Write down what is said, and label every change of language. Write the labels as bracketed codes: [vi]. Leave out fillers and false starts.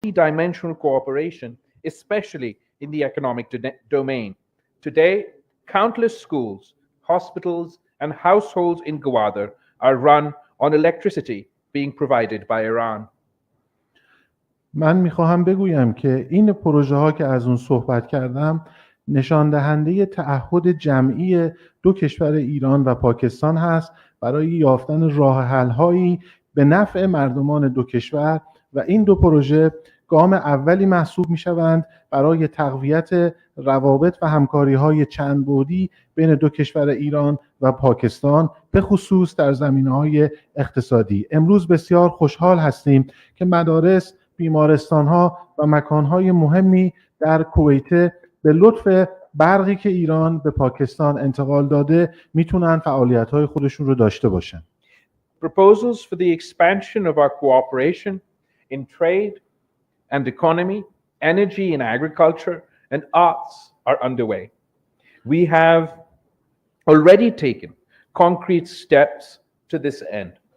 [en] multi-dimensional cooperation, especially in the economic domain. Today, countless schools, hospitals, and households in Gwadar are run on electricity being provided by Iran. [fa] من میخواهم بگویم که این پروژه ها که از اون صحبت کردم نشان دهنده تعهد جمعی دو کشور ایران و پاکستان هست برای یافتن راه حل هایی به نفع مردمان دو کشور و این دو پروژه گام اولی محسوب میشوند برای تقویت روابط و همکاری های چند بعدی بین دو کشور ایران و پاکستان به خصوص در زمینه‌های اقتصادی. امروز بسیار خوشحال هستیم که مدارس، بیمارستان‌ها و مکان‌های مهمی در کویت به لطف برقی که ایران به پاکستان انتقال داده میتونن فعالیت‌های خودشون رو داشته باشن. [en] Proposals for the expansion of our cooperation in trade and economy, energy and agriculture, and arts are underway. We have already taken concrete steps to this end.